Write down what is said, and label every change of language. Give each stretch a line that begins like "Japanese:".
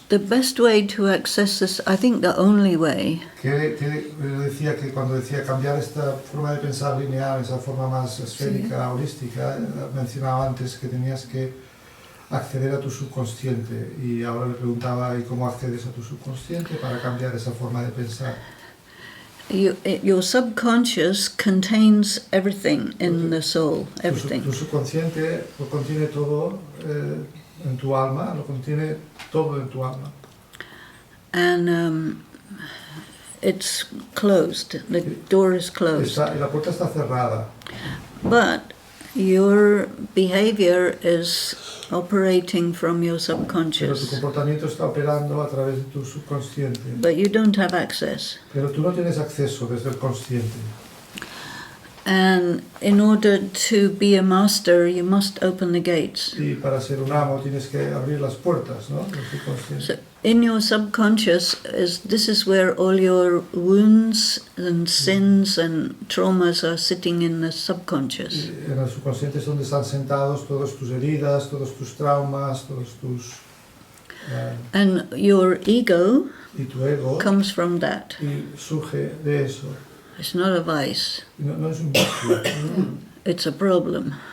English: The best way to access this, I think the only way,
Spanish: Que decía que cuando decía cambiar esta forma de pensar lineal, esa forma más esférica, holística, mencionaba antes que tenías que acceder a tu subconsciente y ahora le preguntaba ¿y cómo accedes a tu subconsciente para cambiar esa forma de pensar?
English: your subconscious contains everything in the soul, everything.
Spanish: Tu subconsciente lo contiene todo en tu alma, lo contiene todo en tu alma.
English: And it's closed, the door is closed.
Spanish: La puerta está cerrada.
English: But your behavior is operating from your
Spanish: Pero tu
English: subconscious.
Spanish: comportamiento está operando a través de tu subconsciente.
English: But you don't have access.
Spanish: Pero tú no tienes acceso desde el consciente.
English: And in order to be a master, you must open the gates.
Spanish: Y para ser un amo tienes que abrir las puertas, ¿no? Del subconsciente.
English: So in your subconscious, this is where all your wounds and sins and traumas are sitting in the subconscious.
Spanish: Y en el subconsciente es donde están sentados todas tus heridas, todos tus traumas, todos tus...
English: And your ego
Spanish: y tu ego
English: comes from that.
Spanish: y surge de eso.
English: It's not a vice,
Spanish: Y no es un vicio,
English: it's a problem.